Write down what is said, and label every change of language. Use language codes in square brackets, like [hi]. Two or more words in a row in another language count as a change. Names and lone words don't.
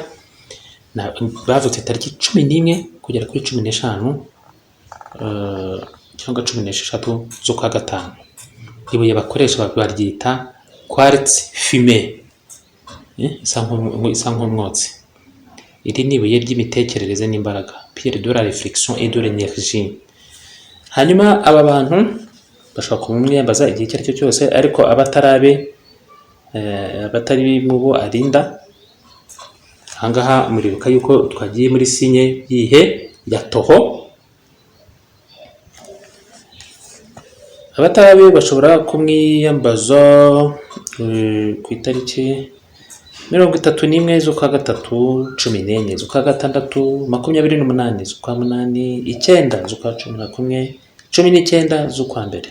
[rw] Bavutse tariki 11 kugera kuri 15 cyangwa 16 z'ukwa gatanu. Ibuye bakoresha baryita [fr] quartz fumé, [rw] isa nk'umwotsi. iri ni ibuye ry'imitekerereze n'imbaraga, [fr] pierre de la réflexion et de l'énergie. [rw] Hanyuma aba bantu bashobora kumwiyambaza igihe icyo ari cyo cyose, ariko abatari mu bo arinda. Ahangaha muribuka yuko twagiye muri sinye yihe ya toho. Abatarabe bashobora kumwiyambaza ku itariki 31 z'ukwa gatatu, 14 z'ukwa gatandatu, 28 z'ukwa munani, 9 z'ukwa 11, 19 z'ukwa mbere.